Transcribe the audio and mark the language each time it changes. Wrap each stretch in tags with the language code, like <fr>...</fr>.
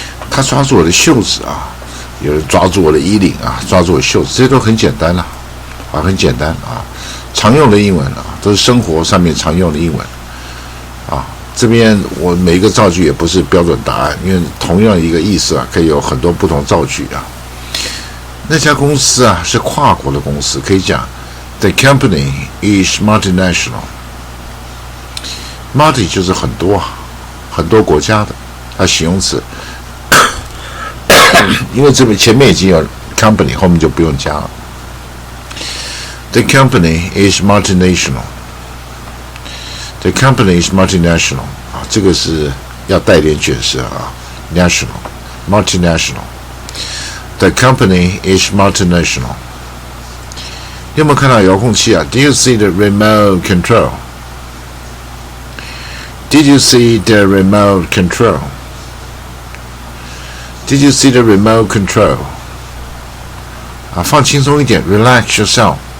<zh>他抓住我的袖子有人抓住我的衣领抓住我的袖子，这些都很简单很简单常用的英文都是生活上面常用的英文这边我每一个造句也不是标准答案，因为同样一个意思可以有很多不同造句那家公司是跨国的公司，可以讲</zh> <en>The company is multinational。</en> <zh>multi 就是很多国家的，它形容词因为这边前面已经有 company， 后面就不用加了。</zh> <en>The company is multinational。The company is multinational</en> <zh>这个是要带点卷舌</zh> <en>national multinational。 The company is multinational。</en> <zh>你有没有看到遥控器？</zh> <en>Do you see the remote control? Did you see the remote control? Did you see the remote control?</en> <zh>放轻松一点</zh> <en>relax yourself。</en>